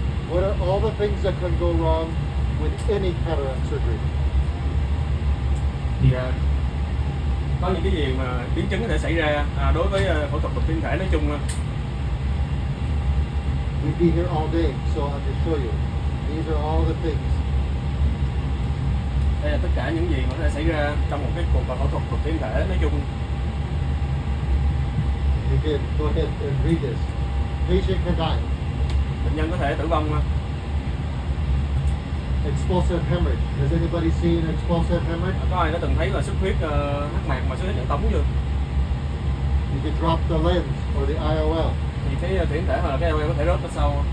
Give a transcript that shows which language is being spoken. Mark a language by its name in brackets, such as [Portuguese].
[English] What are all the things that can go wrong with any cataract surgery? [Vietnamese] Thì có những cái gì mà biến chứng có thể xảy ra đối với phẫu thuật đục thiên thể nói chung. [English] We'd be here all day, so I can show you. These are all the things. [Vietnamese] Đây là tất cả những gì mà có thể xảy ra trong một cái cuộc phẫu thuật đục thiên thể nói chung. [English] Again, go ahead and read this. Patient can die. [Vietnamese] Bệnh nhân có thể tử vong. [English] Explosive hemorrhage. Has anybody seen explosive hemorrhage? [Vietnamese] Có ai đã từng thấy là xuất huyết hắc mạc mà xuất huyết dẫn tống chưa? [English] You can drop the lens or the IOL. [Vietnamese] Thì thì cái tuyến thể hoặc là cái IOL có thể rớt ở sau,